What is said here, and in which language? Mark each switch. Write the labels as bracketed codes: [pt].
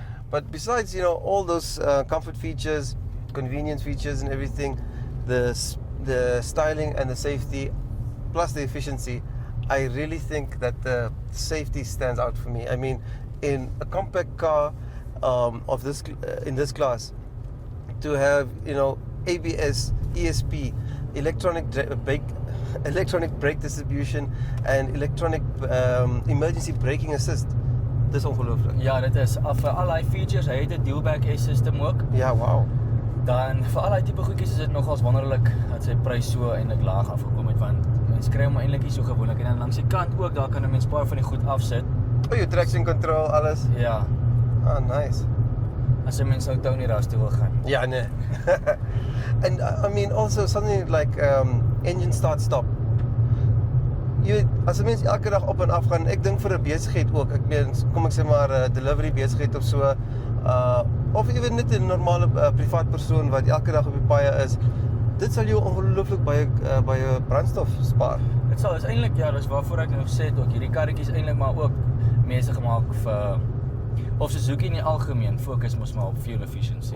[en] But besides, all those comfort features, convenience features and everything, the styling and the safety, plus the efficiency, I really think that the safety stands out for me. I mean, in a compact car of this in this class, to have ABS, ESP, electronic brake distribution, and electronic emergency braking assist. [af] Dis ongelooflik. Ja, dit is vir al die features, hy het 'n dual-back system ook. Ja, wow. Dan vir al die tipe goedjies is dit nogals wonderlik dat sy prys so eintlik laag afgekom het want mense kry hom eintlik nie so gewoonlik en dan langs die kant ook daar kan 'n mens baie van die goed afsit. Oh, jou traction control, alles. Ja. [en] Ah, nice. [af] As 'n mens nou Tony Rush toe wil gaan. Ja, nee. [en] And I mean also something like engine start stop. [af] Jy weet, as 'n mens elke dag op en af gaan, ek dink vir 'n besigheid ook. Ek meen, kom ek sê maar 'n delivery besigheid of so, of ewen net 'n normale privaat persoon wat elke dag op die paaie is. Dit sal jou ongelooflik baie brandstof spaar. Dit sal is eintlik ja, dis waarvoor ek nou gesê het ook hierdie karretjies eintlik maar ook mense gemaak vir of Suzuki in die algemeen fokus mos maar op fuel efficiency.